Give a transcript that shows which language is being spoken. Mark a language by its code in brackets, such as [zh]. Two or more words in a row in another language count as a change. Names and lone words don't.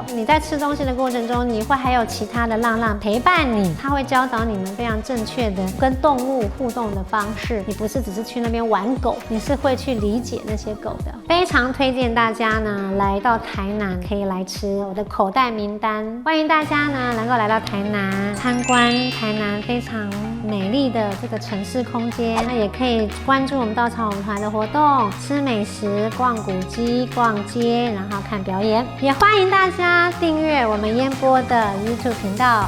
[zh] 你在吃東西的過程中，你會還有其他的浪浪陪伴你，他會教導你們非常正確的跟動物互動的方式。你不是只是去那邊玩狗，你是會去理解那些狗的。非常推薦大家呢來到台南可以來吃我的口袋名單，歡迎大家呢能夠來到台南參觀台南非常美麗的這個城市空間，那也可以關注我們稻草舞團的活動，吃美食、逛古蹟、逛街，然後看表演。也歡迎大家訂閱我們煙波的 YouTube 頻道。